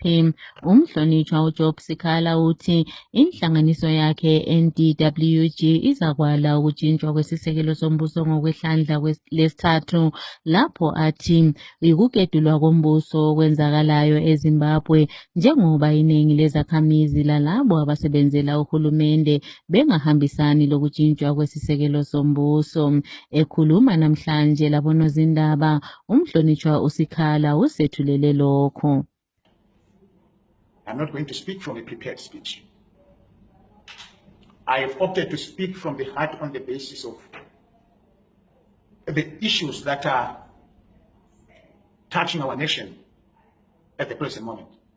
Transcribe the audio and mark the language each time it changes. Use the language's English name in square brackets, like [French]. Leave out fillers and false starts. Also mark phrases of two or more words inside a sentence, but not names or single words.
[North Ndebele] umhlonishwa uJob Sikhala uthi inhlanganiso yakhe NDWG izakwala ukutshintshwa kwesisekelo sombuso ngokwehlandla lesithathu, lapho athi yikukedulwa kombuso okwenzakalayo eZimbabwe njengoba iningi lezakhamizi lalabo abasebenzela uhulumende bengahambisani lokutshintshwa kwesisekelo sombuso. Ekhuluma namhlanje labonozindaba, umhlonishwa uSikhala usethulele lokho. [English] I'm not going to speak from a prepared speech. I have opted to speak from the heart on the basis of the issues that are touching our nation at the present moment.